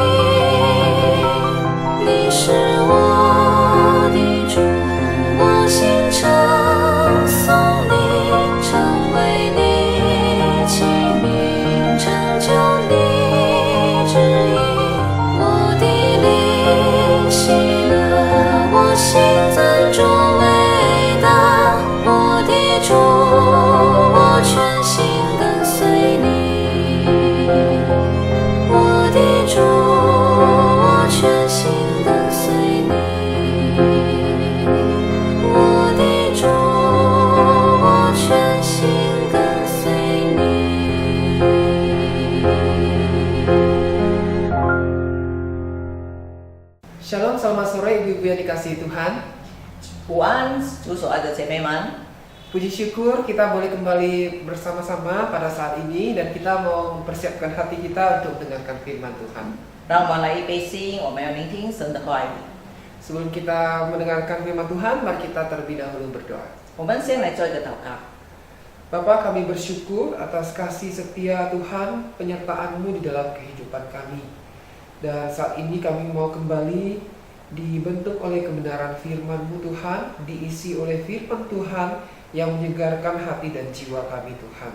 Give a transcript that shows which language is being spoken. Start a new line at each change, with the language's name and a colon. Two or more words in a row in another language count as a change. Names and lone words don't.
Chinese: 你是我的主，我心称颂你，成为你器皿，成就你旨意，我的灵喜乐，我心尊主伟大，我的主，我全心跟随你。我的主，我全心跟随你。我的主，我全心跟随你。
Indonesian: Shalom, selamat sore ibu-ibu yang dikasihi Tuhan.
Chinese: 午安，主所爱的姐妹们，
Indonesian: Puji syukur kita boleh kembali bersama-sama pada saat ini dan kita mau mempersiapkan hati kita untuk mendengarkan firman Tuhan.
Chinese: 让我们来预备心，我们要聆听神的话语。
Indonesian: Sebelum kita mendengarkan firman Tuhan, mari kita terlebih dahulu berdoa.
Chinese: 我们先来做一个祷告。
Indonesian: Bapa, kami bersyukur atas kasih setia Tuhan, penyertaan-Mu di dalam kehidupan kami. Dan saat ini kami mau kembali dibentuk oleh kebenaran firman-Mu Tuhan, diisi oleh firman Tuhan yang menyegarkan hati dan jiwa kami Tuhan.